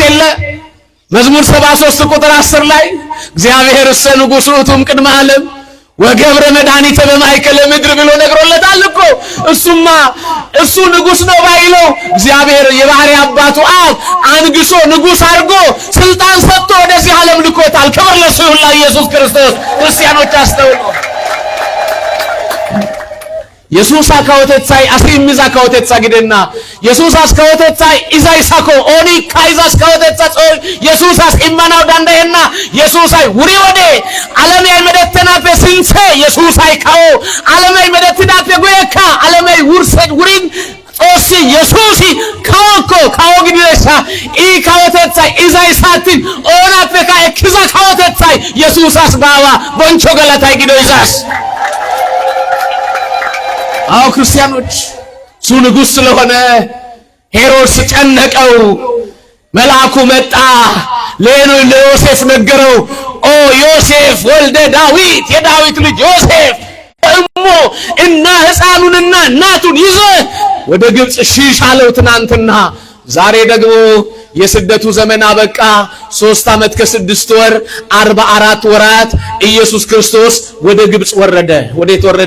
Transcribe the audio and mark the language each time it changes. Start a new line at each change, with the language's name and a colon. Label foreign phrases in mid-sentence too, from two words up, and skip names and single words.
Amharic: የለ መዝሙር 73 ቁጥር 10 ላይ
Geez: እግዚአብሔር እሰ ንጉሥ ውእቱም ቅድመ ዓለም ወገብረ መድኃኒተ በማእከለ ምድር
Amharic: ብሎ ነግሮለታል እኮ። እሱ ንጉስ ነው ባይለው እግዚአብሔር የባህሪ አባቱ አብ አንግሶ ንጉስ አድርጎ ስልጣን ሰጥቶ ወደዚህ ዓለም ልኮታል። ክብር ለእሱ ይሁን ለኢየሱስ ክርስቶስ። ክርስቲያኖች አስተውሉ።
Wolaytta: የሱስ አካውተታይ አስሪሚዛ ካውተታ ግደና የሱስ አስካውተታይ ኢዛይ ሳኮ ኦኒ ካይዛስ ካውተታ የሱስ አስኢማናው ዳንዳየና የሱስ አይ ውሪ ወደ ዓለማይ መደተና በስንፈ የሱስ አይ ካው ዓለማይ መደተና በጎየካ ዓለማይ ውርሰድ ውሪን ኦሲ የሱስ ካውኮ ካውግዲሳ ኢ ካውተታይ ኢዛይ ሳቲን ኦና ፈካ እክዛ ካውተታይ የሱስ አስባዋ ቦንቾ ገላታይ ግዶይዛስ
Amharic: አው ክርስቲያኖች እሱ ንጉስ ስለሆነ ሄሮድስ ጨነቀው። መልአኩ መጣ ለዮሴፍ ነገረው።
Geez: ኦ ዮሴፍ ወልደ ዳዊት
Amharic: የዳዊት ልጅ ዮሴፍ እሞ እና ሕፃኑንና እናቱን ይዘ ወደ ግብጽ ሽሽ አለው ትናንትና። ዛሬ ደግሞ የስደቱ ዘመን አበቃ። 3 ዓመት ከ6 ወር 44 ወራት ኢየሱስ ክርስቶስ ወደ ግብጽ ወረደ። ወዴት ወረደ?